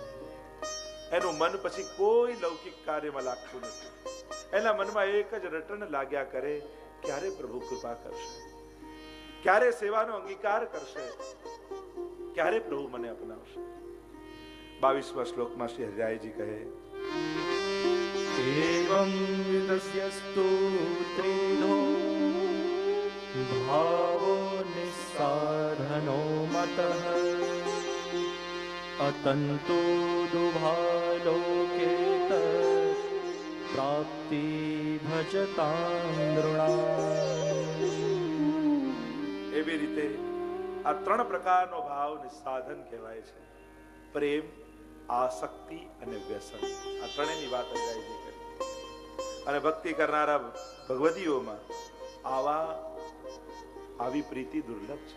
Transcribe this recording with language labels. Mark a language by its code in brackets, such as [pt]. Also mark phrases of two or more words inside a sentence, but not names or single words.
[gu] એનું મન પછી કોઈ લૌકિક કાર્યમાં લાગતું નથી. એના મનમાં એક જ રટણ લાગ્યા કરે, ક્યારે પ્રભુ કૃપા કરશે, ક્યારે સેવાનો અંગીકાર કરશે, ક્યારે પ્રભુ મને અપનાવશે. 22મા શ્લોકમાં શ્રી હરિરાયજી કહે, [sa] एवं विदस्यस्तु त्रिधो भावो निस्साधनो मतः अतंतो दुभालोके प्राप्ति भजतां नृणाम्. [gu] એવી રીતે આ ત્રણ પ્રકારનો ભાવ નિસાધન કહેવાય છે: પ્રેમ, આસક્તિ અને વ્યસન. આ ત્રણેયની વાત હરિરાયજી કરી. અને ભક્તિ કરનારા ભગવદીઓમાં આવી પ્રીતિ દુર્લભ છે.